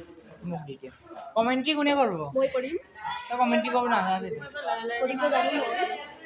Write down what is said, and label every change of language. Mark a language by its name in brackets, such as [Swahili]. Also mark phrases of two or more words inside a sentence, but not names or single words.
[Bangla] কমেন্ট্রি কোনে করবো? [Assamese] মই কৰিম [Bangla] তো কমেন্ট্রি করবো না [Assamese] কৰিব জানো